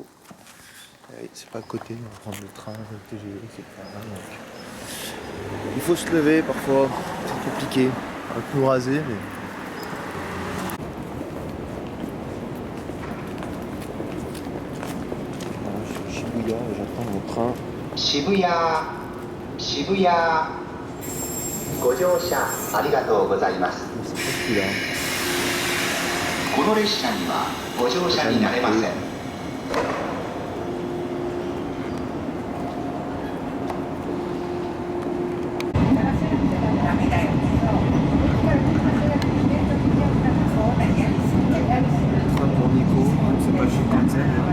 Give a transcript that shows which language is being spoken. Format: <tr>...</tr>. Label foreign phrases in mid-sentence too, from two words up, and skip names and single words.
<fr>C'est pas à côté, on va prendre le train, le TGV, etc. Donc, il faut se lever parfois, c'est compliqué. Un peu rasé, mais. Voilà, je suis à Shibuya et j'attends mon train.</fr> <ja>Shibuya, Shibuya. ご乗車ありがとうございます。</ja> <fr>C'est pas celui-là.</fr> <ja>この列車にはご乗車になれません。</ja> <fr>Train pour Nikko, c'est pas le Shinkansen.</fr>